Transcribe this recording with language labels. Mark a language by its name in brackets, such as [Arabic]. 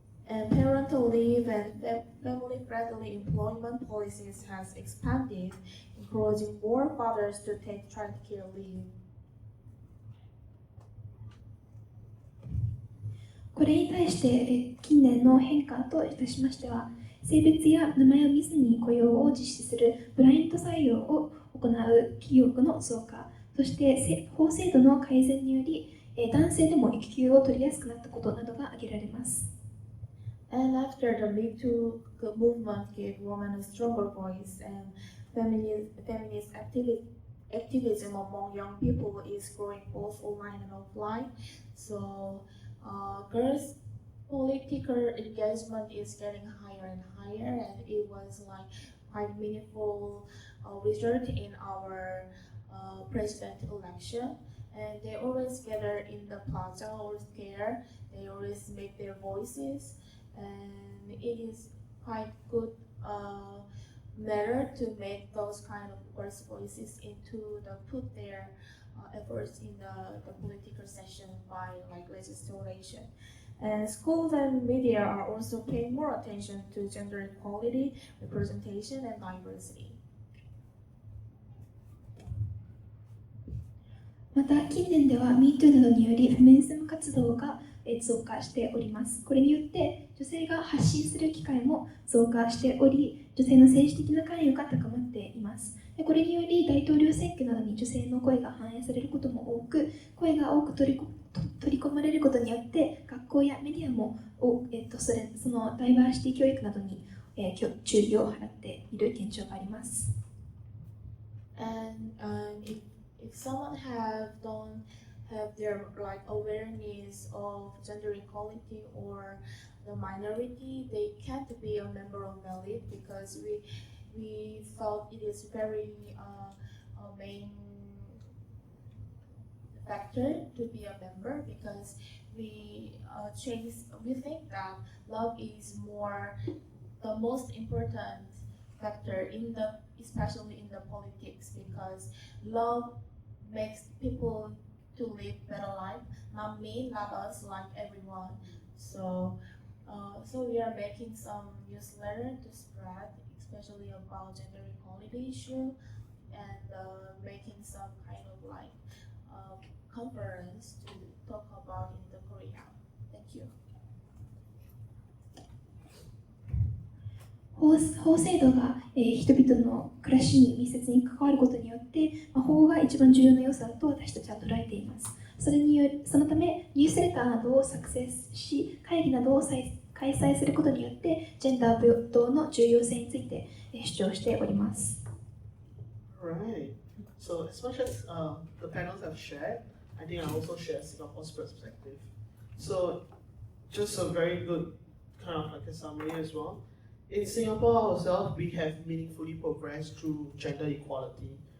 [English] And parental leave and family-friendly employment policies has expanded, encouraging more fathers to take childcare leave. [Japanese] これに対して近年の変化といたしましては、性別や名前を見ずに雇用を実施するブラインド採用を行う企業の増加、そして法制度の改善により男性でも育休を取りやすくなったことなどが挙げられます。 [English] And after the Me Too movement gave women a stronger voice, and feminist activism among young people is growing both online and offline. So girls' political engagement is getting higher and higher, and it was like quite meaningful result in our president election. And they always gather in the plaza or square. They always make their voices, and it is quite good matter to make those kind of girls' voices into put their efforts in the political session by like legislation. And schools and media are also paying more attention to gender equality, representation, and diversity. [Japanese] また近年では MeToo などによりフェミニズム活動が増加しております。これによって女性が発信する機会も増加しており、女性の政治的な関与が高まっています。これにより大統領選挙などに女性の声が反映されることも多く、声が多く取り込まれることによって学校やメディアもそのダイバーシティ教育などに注意を払っている現状があります。 [English] And if someone don't have their like awareness of gender equality or the minority, they can't be a member of Valid because we felt it is very a main factor to be a member because we think that love is the most important factor especially in the politics, because love makes people to live better life, not me, not us, like everyone. So we are making some newsletter to spread, especially about gender equality issue, and making some kind of like conference to talk about in the Korea. Thank you. [Japanese] 法制度が人々の暮らしに密接に関わることによって、法が一番重要な要素だと私たちは捉えています。そのため、ニュースレターなどを作成し、会議などを開催することによって、ジェンダー平等の重要性について主張しております。 [English] Right. So as much as the panels have shared, I think I also share Singapore's perspective. So just a very good kind of like a summary as well. In Singapore ourselves, we have meaningfully progressed through gender equality.